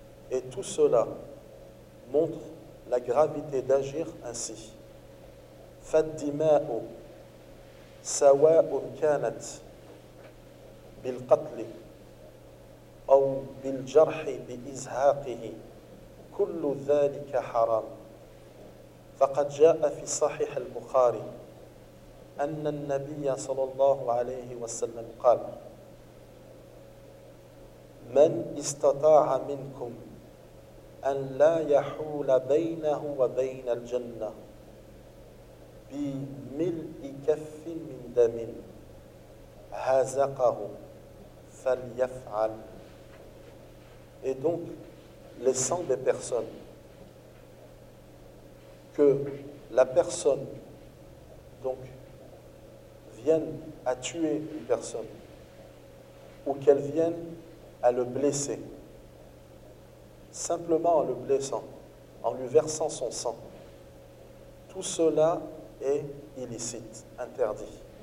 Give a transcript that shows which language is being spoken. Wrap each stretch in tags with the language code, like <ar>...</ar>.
<fr>Et tout cela montre la gravité d'agir ainsi.</fr> <ar>Faddima'u sawa'un kanat bil qatli أو بالجرح بإزهاقه كل ذلك حرام فقد جاء في صحيح البخاري أن النبي صلى الله عليه وسلم قال من استطاع منكم أن لا يحول بينه وبين الجنة بملء كف من دم هزقه فليفعل.</ar> <fr>Et donc, le sang des personnes, que la personne donc vienne à tuer une personne ou qu'elle vienne à le blesser, simplement en le blessant, en lui versant son sang, tout cela est illicite, interdit.</fr>